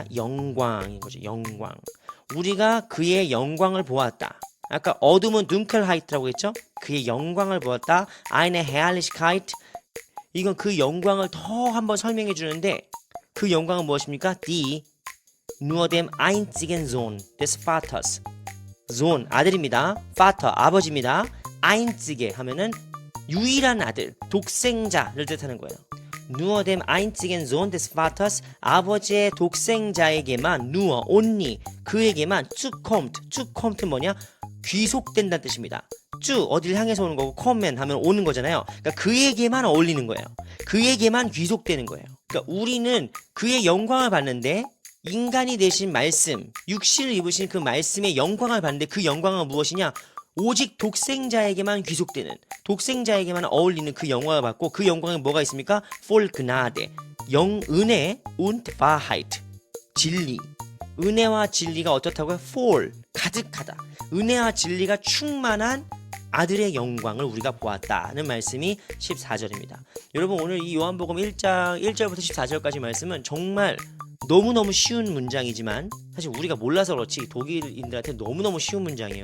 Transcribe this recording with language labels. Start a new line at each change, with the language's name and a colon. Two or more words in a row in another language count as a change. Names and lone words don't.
Korean: 영광인 거죠. 영광. 우리가 그의 영광을 보았다. 아까 어둠은 dunkelheit라고 했죠? 그의 영광을 보았다.
German: eine Herrlichkeit.
Korean: 이건 그 영광을 더 한번 설명해 주는데 그 영광은 무엇입니까?
German: die nur dem einzigen Sohn des Vaters. Sohn,
Korean: 아들입니다. Vater, 아버지입니다. einzige 하면은 유일한 아들, 독생자를 뜻하는 거예요.
German: nur dem einzigen Sohn des Vaters,
Korean: 아버지의 독생자에게만, nur, only, 그에게만 zukommt 뭐냐? 귀속된다는 뜻입니다. 쭉 어딜 향해서 오는 거고 kommen 하면 오는 거잖아요. 그러니까 그에게만 어울리는 거예요. 그에게만 귀속되는 거예요. 그러니까 우리는 그의 영광을 받는데 인간이 되신 말씀, 육신을 입으신 그 말씀의 영광을 받는데 그 영광은 무엇이냐? 오직 독생자에게만 귀속되는, 독생자에게만 어울리는 그 영광을 받고 그 영광에 뭐가 있습니까?
German: voll Gnade, 은혜 und Wahrheit,
Korean: 진리. 은혜와 진리가 어떻다고요? full, 가득하다. 은혜와 진리가 충만한 아들의 영광을 우리가 보았다는 말씀이 14절입니다. 여러분 오늘 이 요한복음 1장 1절부터 14절까지 말씀은 정말 너무너무 쉬운 문장이지만 사실 우리가 몰라서 그렇지 독일인들한테 너무너무 쉬운 문장이에요.